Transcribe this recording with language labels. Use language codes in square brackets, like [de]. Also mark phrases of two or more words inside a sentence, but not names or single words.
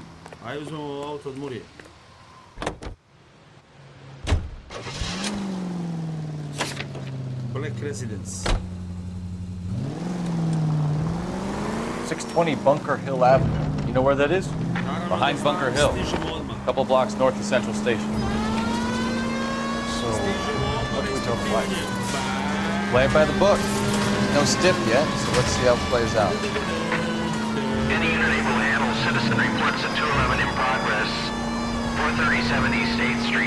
[sr] Ajde uzmemo auto od Murije. [en] Black Residence. 620 Bunker Hill Avenue. You know where that is? [sr] Naravno [en] Behind [sr] da [en] Bunker [sr] znam, [en] Hill. [sr] stižemo odmah. [en] A couple blocks north of Central Station. So, [sr] Stižemo odmah, [en] what do we tell the wife? [sr] istraživanja. [en] Play it by the book. No stiff yet, so let's see how it plays out. Any unit able to handle citizen reports at 211 in progress. 437 East 8th Street.